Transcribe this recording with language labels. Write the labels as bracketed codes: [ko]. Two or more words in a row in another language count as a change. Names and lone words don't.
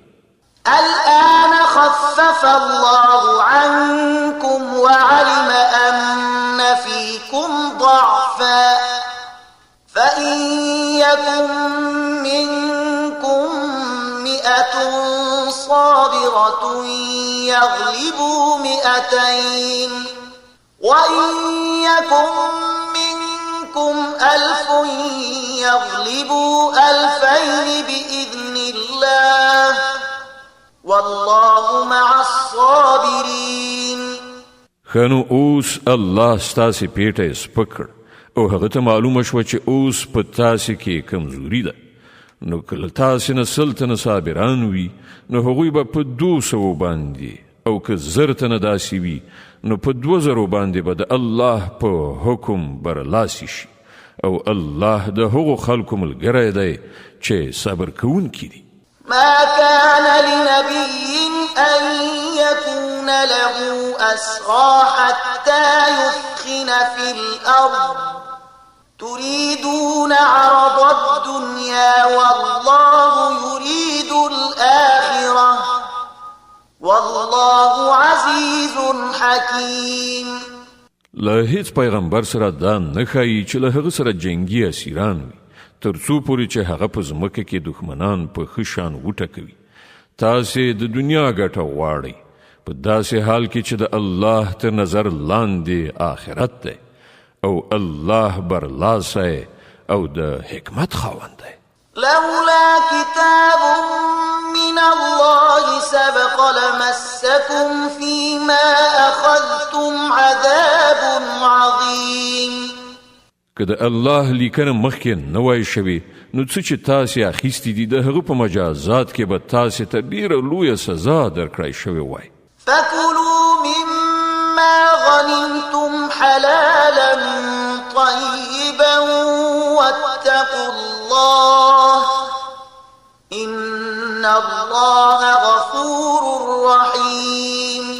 [ar] الآن خفف الله عنكم وعلم أن فيكم ضعفا فإن يكن منكم 100 صابرة يغلبوا 200 وإن يكن منكم 1000 يغلبوا 2000 بإذن الله والله مع الصابرين. [ps] خنو اوس الله ستاسې پیټه سپکړ او هغه ته معلومه شوه چې اوس په تاسې کې کمزوري ده، نو کله تاسې نه 100 تنه صابران وي نو هغوی به په 200 باندې، او که 1000 تنه داسې وي نو په 2000 باندې به د الله په حکم برلاسي شي، او الله د هغو خلکو ملګری دی چې صبر کوونکي دي. [ar] ما كان لنبي أن يكون له أسرى حتى يثخن في الأرض تريدون عرض الدنيا والله يريد الآخرة والله عزيز حكيم. [ps] له هیڅ پیغمبر سره دا نه ښایي چې له هغه سره جنګي اسیران وي تر څو پورې چې هغه په ځمکه کې دښمنان په ښه شان وټکوي. تاسې د دنیا ګټه غواړئ په داسې حال کې چې د الله تر نظر لاندې آخرت دی، او الله برلاسی او د حکمت خاوند دی. [ar] لولا كتاب من الله سبق لمسكم فيما أخذتم عذاب عظيم. [ps] که د الله لیکنه مخکې نه وای شوې نو څه چې تاسې اخیستي دي د هغه په مجازات کې به تاسې ته ډېره لویه سزا درکړی شوې وای. [ar] فكلوا مما غنمتم حلالا طيبا واتقوا الله إن الله غفور رحيم.